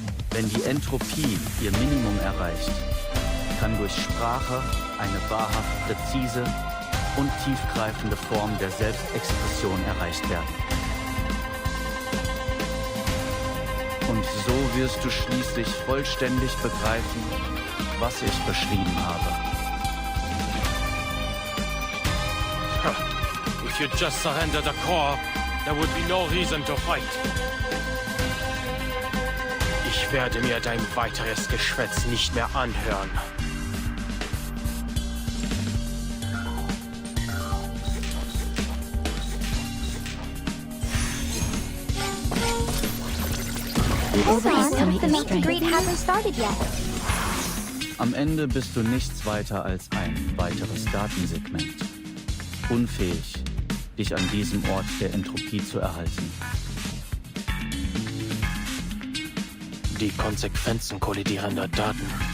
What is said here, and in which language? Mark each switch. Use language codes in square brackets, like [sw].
[de] Wenn die Entropie ihr Minimum erreicht, kann durch Sprache eine wahrhaft präzise und tiefgreifende Form der Selbstexpression erreicht werden. Und so wirst du schließlich vollständig begreifen, was ich beschrieben habe. [en] If you just surrender the core, there would be no reason to fight. [de] Ich werde mir dein weiteres Geschwätz nicht mehr anhören. [en] Hold on, the meet and greet hasn't started yet. [de] Am Ende bist du nichts weiter als ein weiteres Datensegment. Unfähig, dich an diesem Ort der Entropie zu erhalten. Die Konsequenzen kollidierender Daten.